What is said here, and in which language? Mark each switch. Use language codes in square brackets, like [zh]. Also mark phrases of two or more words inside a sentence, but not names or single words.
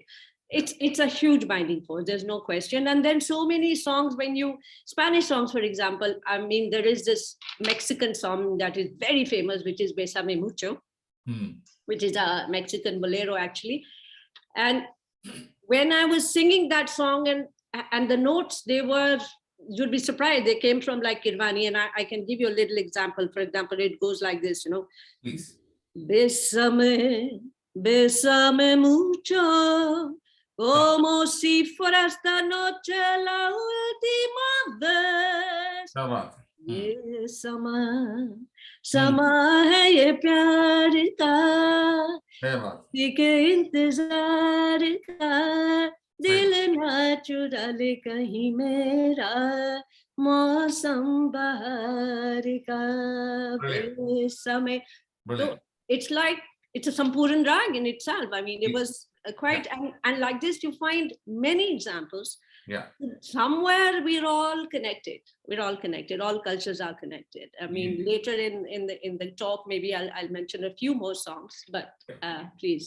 [en] It's a huge binding force, there's no question. And then so many songs, Spanish songs, for example, I mean, there is this Mexican song that is very famous, which is Bésame Mucho, which is a Mexican bolero actually. And when I was singing that song and the notes, you'd be surprised, they came from like Kirwani, and I can give you a little example. For example, it goes like this, Please. [es] Bésame, bésame mucho, como si fuera esta noche la última vez. [hi] ये समा है ये प्यार का, के इंतजार का, दिल ना चुरा ले कहीं मेरा, मौसम बहार का, समय. [en] So it's like it's a [hi] संपूर्ण राग [en] in itself. I mean, it Yes. was quite, and like this, you find many examples. Yeah. Somewhere we're all connected. We're all connected. All cultures are connected. I mean, Indeed. later in the talk, maybe I'll mention a few more songs, but please.